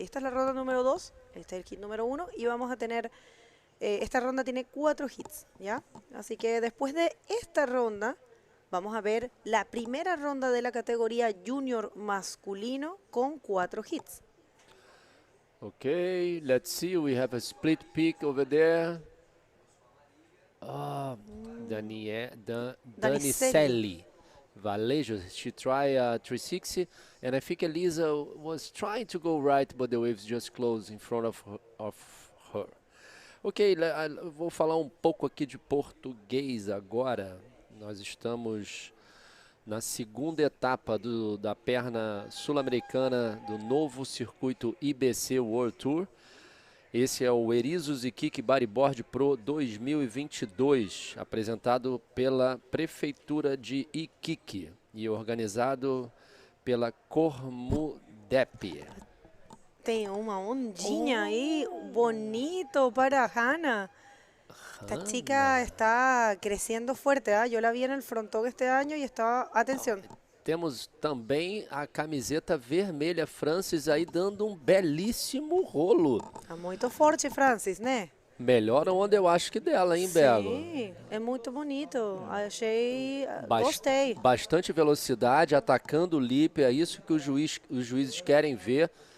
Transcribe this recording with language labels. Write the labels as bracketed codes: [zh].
[es] Y esta es la ronda número 2. Este es el hit número 1. Y vamos a tener... esta ronda tiene 4 hits, ¿ya? Así que después de esta ronda, vamos a ver la primera ronda de la categoría junior masculino con 4 hits. [en] Okay, let's see. We have a split pick over there. Daniceli Valejo, she tried 360, and I think Elisa was trying to go right, but the waves just closed in front of her. [pt] Ok, vou falar um pouco aqui de português agora. Nós estamos na segunda etapa da perna sul-americana do novo circuito IBC World Tour. Esse é o Erizos Iquique Bodyboard Pro 2022, apresentado pela Prefeitura de Iquique e organizado pela Cormudep. Tem uma ondinha aí, bonito para Hanna. [es] Esta chica está creciendo fuerte, ¿eh? Yo la vi en el frontón este año y estaba, atención. [pt] Temos também a camiseta vermelha, Francis, aí dando um belíssimo rolo. Está muito forte, Francis, né? Melhor onda eu acho que dela, hein, Belo? Sim, é muito bonito. Achei, gostei. Bastante velocidade, atacando o lip, é isso que os juízes querem ver.